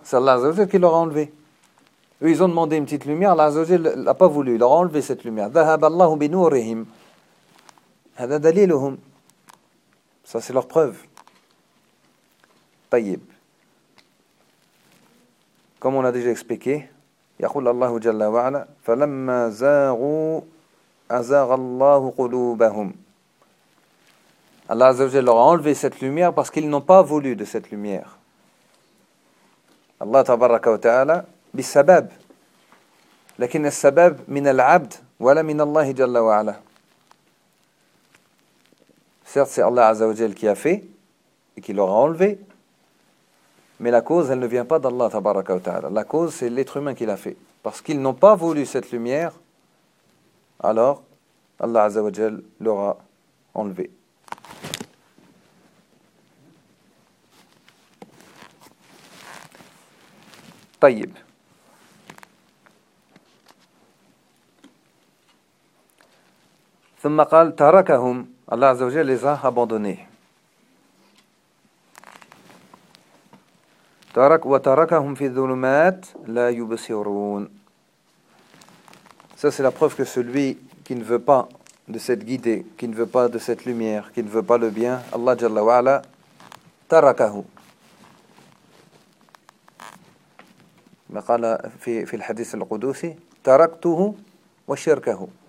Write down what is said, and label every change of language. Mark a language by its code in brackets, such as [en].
[fr] C'est Allah Azza wa Jal qui leur a enlevé. Eux, ils ont demandé une petite lumière. Allah Azza wa Jal l'a pas voulu. Il leur a enlevé cette lumière. [ar] Dhahab Allahu bi nurihim. Hada daliluhum. [fr] Ça, c'est leur preuve. [ar] Tayyib. [fr] Comme on a déjà expliqué. [ar] يقول الله جل وعلا فلما زاغوا أزاغ الله قلوبهم. [fr] Allah عز وجل leur a enlevé cette lumière parce qu'ils n'ont pas voulu de cette lumière. [ar] الله تبارك وتعالى بالسبب لكن السبب من العبد ولا من الله جل وعلا. [fr] Certes c'est Allah عز وجل qui a fait et qui leur a enlevé. Mais la cause, elle ne vient pas d'Allah tabaraka wa ta'ala. La cause, c'est l'être humain qui l'a fait. Parce qu'ils n'ont pas voulu cette lumière, alors Allah Azza wa Jal l'aura enlevée. Tayyib. [ar] Thumma qal tarakahum. [fr] Allah Azza wa Jal les a abandonnés. [ar] ترك وتركهم في الظلمات لا يبصرون. [fr] Ça c'est la preuve que celui qui ne veut pas de cette guidée, qui ne veut pas de cette lumière, qui ne veut pas le bien, Allah Jalla wa Ala تركه. [ar] ما قال في الحديث القدسي taraktuhu wa shirkahu.